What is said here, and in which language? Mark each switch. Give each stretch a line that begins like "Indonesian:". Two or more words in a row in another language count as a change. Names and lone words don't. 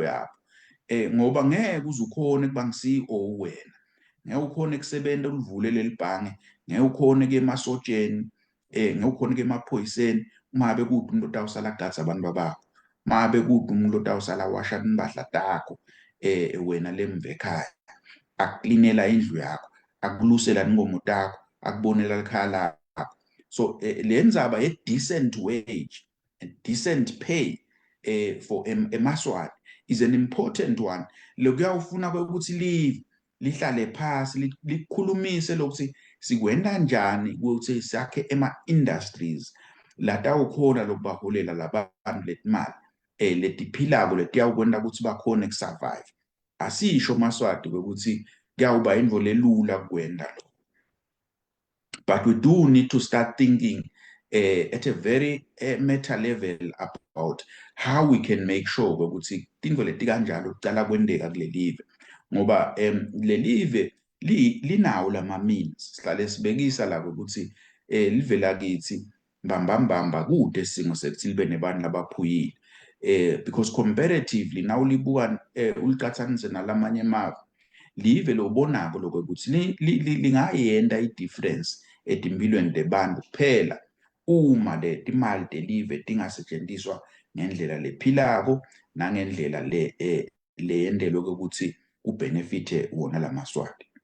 Swati: yabo ngoba ngeke uzukhona kuba ngi-CEO wena ngeke ukhona ekusebenza ulivule lelibhange ngeke ukhona ke emasotsheni ngeke ukhona ke emaphoyiseni uma be kude umuntu otawusala gatsa abantu bakho mabe kude umuntu otawusala washa impahla takho wena lemve ekhaya akuklinela indlu yakho akulusela inkomo takho akubonela ikhaya lakho so le ndzaba ye
English: decent wage and decent pay for eMaswati is an important one
Swati: lokuyawufuna ukuthi lihlale phasi likhulumise lokuthi sikwenda kanjani ukuthi sakhe ema-industries latawukhona lokubaholela labantu letimali letiphilako letiyawukwenda ukuthi bakhone kusurvive asisho Maswati ukuthi kuyawuba into lelula kwenda lo
English: but we do need to start thinking at a very meta level about how we can make
Swati: sure ukuthi tinto leti kanjalo kucala kwendeka kulelive ngoba lelive linawo lama means sihlale sibekisa la ukuthi live lakithi mbamba kude singo sekuthi libe nebantu labaphuyile
English: because comparatively now
Swati: libuka ulicathanise nalamanye amave live lobonako lokuthi lingayenda i-difference etimpilweni debantu kuphela uma letimali delive tingasetshenziswa ngendlela lephilako nangendlela leyendelwe ukuthi kubenefite wona laMaswati